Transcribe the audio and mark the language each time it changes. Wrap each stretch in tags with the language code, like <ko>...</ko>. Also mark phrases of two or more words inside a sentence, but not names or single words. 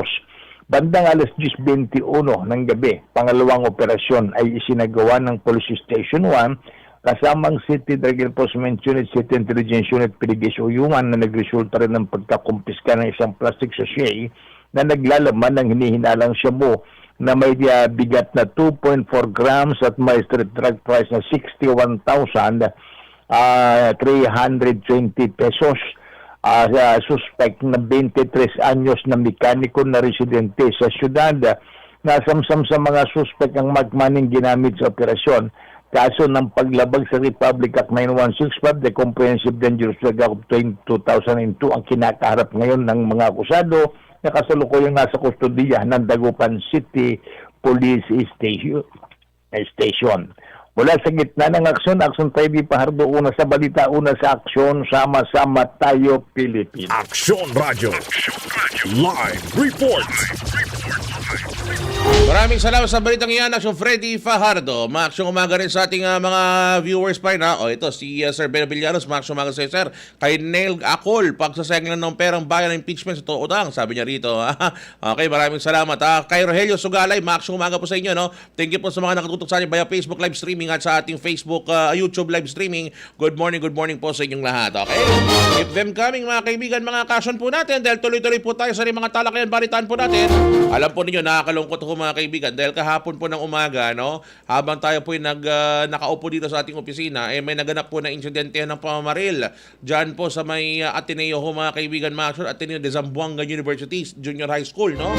<tl>Bandang alas 10:21 ng gabi, pangalawang operasyon ay isinagawa ng Police Station 1 kasamang City Drug Enforcement Unit, City Intelligence Unit, Piligis Uyungan na nagresulta rin ng pagkakumpiska ng isang</tl> <en>plastic sachet</en> <tl>na naglalaman ng hinihinalang shabu na may bigat na 2.4 grams at may</tl> <en>street drug price</en> <tl>na 61,320 pesos. Suspect na 23 anyos na mekaniko na residente sa syudad. Nasamsam sa mga suspect ang magmaning ginamit sa operasyon. Kaso ng paglabag sa Republic Act 9165, the Comprehensive Dangerous Drug Act of 2002 ang kinakaharap ngayon ng mga akusado na kasalukuyang nasa kustodiya ng Dagupan City Police Station. Mula sa gitna ng aksyon, Action Freddy Fajardo, una sa balita, una sa aksyon, sama-sama tayo, Pilipinas.</tl> <en>Aksyon Radio. Live report.</en> <tl>Maraming salamat sa balitang iyan, Action Freddy Fajardo. Maaksyong umaga rin sa ating mga viewers pa rin. Ito, si Sir Ben Villanos, maaksyong umaga sa Sir. Kay Neil Akol, pagsasayang lang ng perang bayan ng impeachment sa tuodang, sabi niya rito. Okay, maraming salamat. Kay Rogelio Sugalay, maaksyong umaga po sa inyo.</tl> <en>Thank you</en> <tl>po sa mga nakatutok sa atin via Facebook</tl> <en>live streaming</en> <tl>at sa ating Facebook, YouTube</tl> <en>live streaming. Good morning</en> <tl>po sa inyong lahat. Okay?</tl> <en>Keep them coming</en> <tl>mga kaibigan, mga kasyon po natin dahil tuloy-tuloy po tayo sa mga talakayan, balitaan po natin. Alam po ninyo, nakakalungkot po mga kaibigan, dahil kahapon po ng umaga, no, habang tayo po nakaupo dito sa ating opisina, may naganap po na insidente ng pamamaril dyan po sa may Ateneo ho, mga kaibigan, Ateneo de Zamboanga University Junior High School, no?</tl>